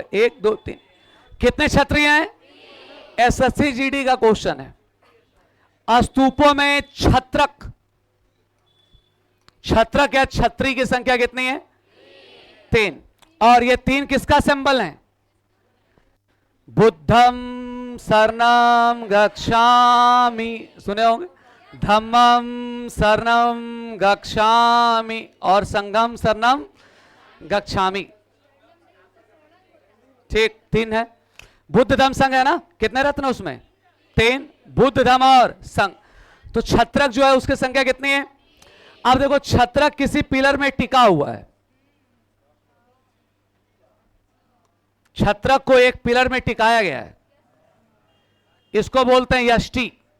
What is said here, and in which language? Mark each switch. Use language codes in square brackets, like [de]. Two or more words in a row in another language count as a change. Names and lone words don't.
[hi] 1 2 3, कितने छतरियां हैं? एसएससी जीडी का क्वेश्चन है। स्तूपों में छत्रक या छतरी की संख्या कितनी है? 3। और ये 3 किसका सिंबल है? [pi] बुद्धम शरणम गच्छामि, [hi] सुने होंगे, [pi] धम्मम शरणम गच्छामि और संघम शरणम गच्छामि। [hi] ठीक, 3 है। बुद्ध धम्म संघ है ना, कितने रत्न उसमें? 3, बुद्ध धम्म और संघ। तो छत्रक जो है उसकी संख्या कितनी है? अब देखो छत्रक किसी पिलर में टिका हुआ है, छत्रक को एक पिलर में टिकाया गया है, इसको बोलते हैं यष्टि।